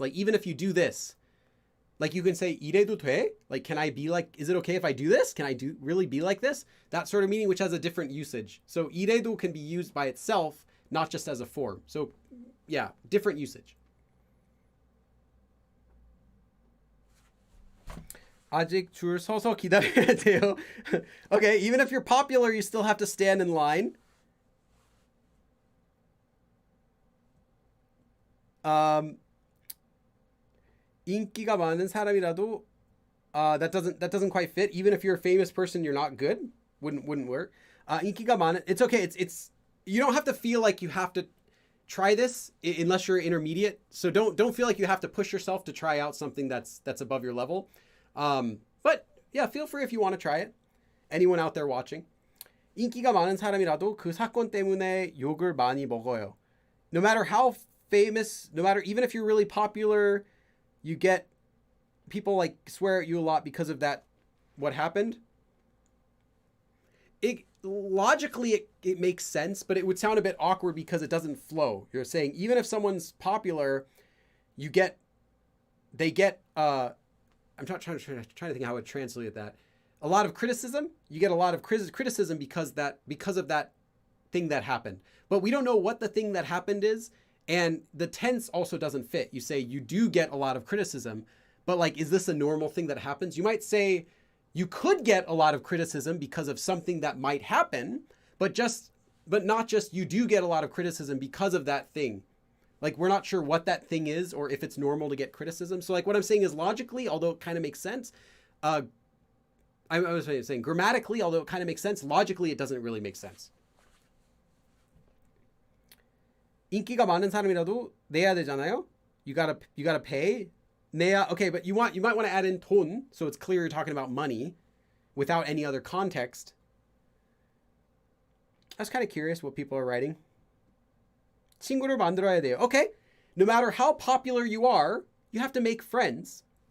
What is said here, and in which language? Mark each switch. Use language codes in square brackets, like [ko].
[en] Like even if you do this, like you can say [ko] 이래도 돼? [en] Like, can I be like, is it okay if I do this? Can I really be like this? That sort of meaning, which has a different usage. So 이래도 can be used by itself, not just as a form. So yeah, different usage. [ko] 아직 줄 서서 기다려야 돼요. [en] Okay, even if you're popular, you still have to stand in line. [ko] 인기가 많은 사람이라도 [en] that doesn't quite fit. Even if you're a famous person, you're not good. Wouldn't work. 인기가 많은, it's okay. It's you don't have to feel like you have to try this unless you're intermediate. So don't feel like you have to push yourself to try out something that's above your level. But yeah, feel free if you want to try it. Anyone out there watching? [ko] 인기가 많은 사람이라도 그 사건 때문에 욕을 많이 먹어요. [en] No matter how famous, no matter, even if you're really popular, you get people like swear at you a lot because of that, what happened. Logically it makes sense, but it would sound a bit awkward because it doesn't flow. You're saying even if someone's popular, they get I'm not trying to think how I would translate that. A lot of criticism. You get a lot of criticism because of that thing that happened. But we don't know what the thing that happened is, and the tense also doesn't fit. You say you do get a lot of criticism, but like, is this a normal thing that happens? You might say you could get a lot of criticism because of something that might happen, but not just you do get a lot of criticism because of that thing. Like, we're not sure what that thing is or if it's normal to get criticism. So like what I'm saying is logically, although it kind of makes sense, I was saying grammatically, although it kind of makes sense, logically it doesn't really make sense. [ko] 인기가 많은 사람이라도 내야 되잖아요. [en] You gotta pay. 내야, okay, but you might want to add in 돈, so it's clear you're talking about money without any other context. I was kind of curious what people are writing. [ko] 친구를 만들어야 돼요. [en] Okay, no matter how popular you are, you have to make friends.